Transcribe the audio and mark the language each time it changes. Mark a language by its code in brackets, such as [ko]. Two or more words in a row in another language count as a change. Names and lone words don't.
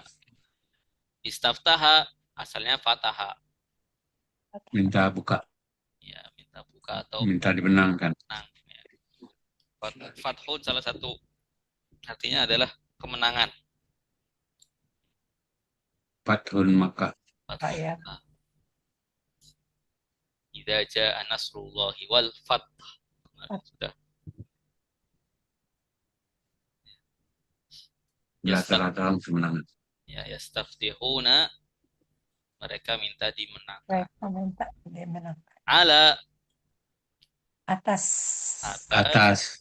[id] Istaftaha asalnya fataha. Minta buka. Ya, minta buka atau Minta dimenangkan. menang. Ya. Fathun salah satu artinya adalah kemenangan. [ar] Fathun Makkah. [id] Ya. [ar] Idza jaa nasrullahi wal fath. [id] Sudah. Rata-rata kemenangan. Ya, yastaftihuna mereka minta dimenangkan. Mereka minta dimenangkan. Ala Atas